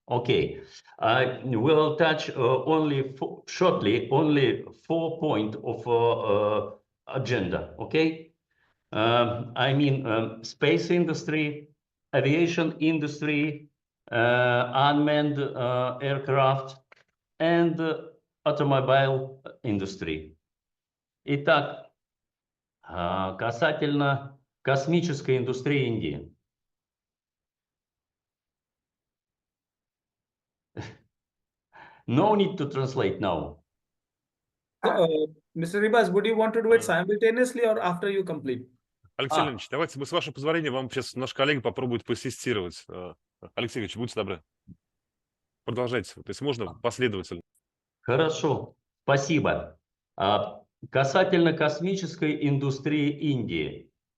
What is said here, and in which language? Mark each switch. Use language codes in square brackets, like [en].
[en] Okay, I will touch shortly only 4 points of agenda, okay? I mean, space industry, aviation industry, unmanned aircraft, and automobile industry. [ru] Итак, касательно космической индустрии Индии. [en] No need to translate now. Mr. Ribas, would you want to do it simultaneously or after you complete? [ru] Алексей Леонидович, давайте мы, с вашего позволения, вам сейчас наш коллега попробует поассистировать. Алексей Ильич, будьте добры. Продолжайте, если можно, последовательно. Хорошо, спасибо. Касательно космической индустрии Индии.